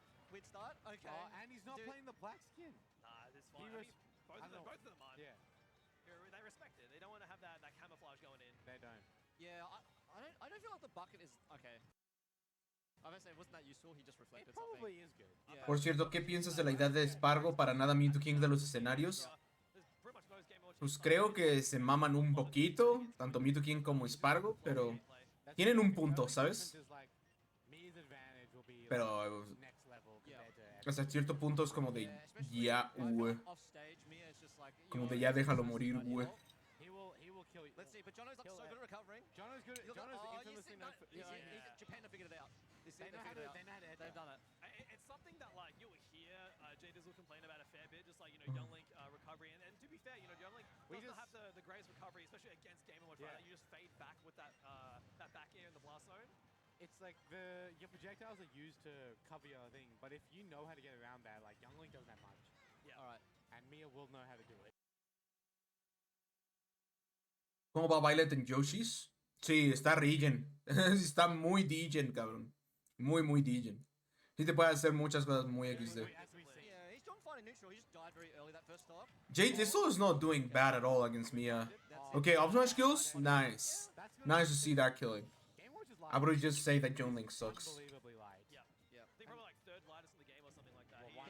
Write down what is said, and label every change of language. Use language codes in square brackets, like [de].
[en] Weird start. Okay. And he's not playing the black skin. Nah, this fine. Both of them are. Yeah. They respect it. They don't want to have that camouflage going in. They don't. Yeah, I don't feel like the bucket is okay. I was say, wasn't that useful? He just reflected something. Probably something. is good. Yeah. [es] Por cierto, ¿qué piensas de la idea de Spargo para nada Mewtwo King de los escenarios? Pues creo que se maman un poquito, tanto Mewtwo King como Spargo, pero tienen un punto, ¿sabes? Pero hasta cierto punto es como de ya, como de ya déjalo morir, güey. [en] Let's see, but Jono's up so good at recovering. Jono's good. Jono's infamously known for... Japan have figured it out. They know how to They've done it. It's something that, like, you'll hear Jay Dizzle complain about a fair bit, just like, you know, Younglink recovery. And to be fair, you know, Younglink doesn't have the greatest recovery, especially against Game & Watch, right? You just fade back with that back air in the blast zone. It's like your projectiles are used to cover your thing, but if you know how to get around that, like, Younglink doesn't have much. Yeah. Alright. And Mia will know how to do it. [es] ¿Cómo va Violet en Yoshi's? Sí, está regen. Está muy degen, cabrón. Muy, muy degen. Sí te puede hacer muchas cosas muy XD. [en] Yeah, he's doing fine in neutral. He just died very early that first stop. Jay Dissel is not doing bad at all against Mia. Okay, up smash kills? Nice. Nice to see that killing. I would just say that Youngling sucks. Yeah. I think probably like third lightest in the game or something like that.